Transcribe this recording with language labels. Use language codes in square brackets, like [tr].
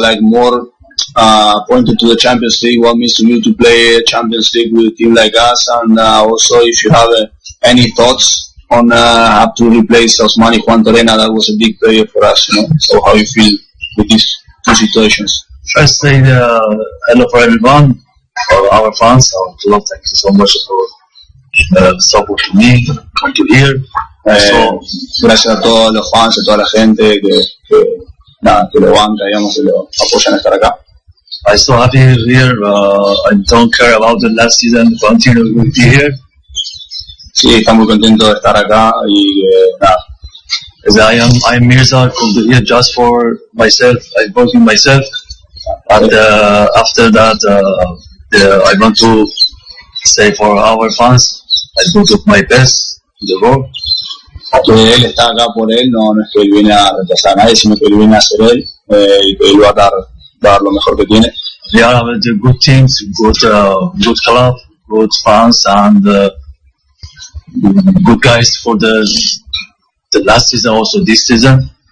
[en] Like more pointed to the Champions League, what means to you to play Champions League with a team like us, and also if you have any thoughts on have to replace Osmani Juan Torena, that was a big player for us, you know. So how you feel with these two situations? First thing, hello for everyone, for our fans, our club, thank you so much for support to me, come to here. [es] Gracias a todos los fans, a toda la gente que lo banca, digamos, que lo apoyan a estar acá. [en] I'm so happy here, I don't care about the last season, continue to be here. [es] Sí, está muy contento de estar acá y nada. [en] I am Mirza, come here just for myself. I work in myself, and after that, I want to say for our fans, I do my best in the world. [es] Él está acá por él, no es que él viene a reemplazar a nadie, sino que él viene a ser él y que él va a dar lo mejor que tiene. [en] We are with the good teams, good club, good fans, and good guys for the last season, also this season.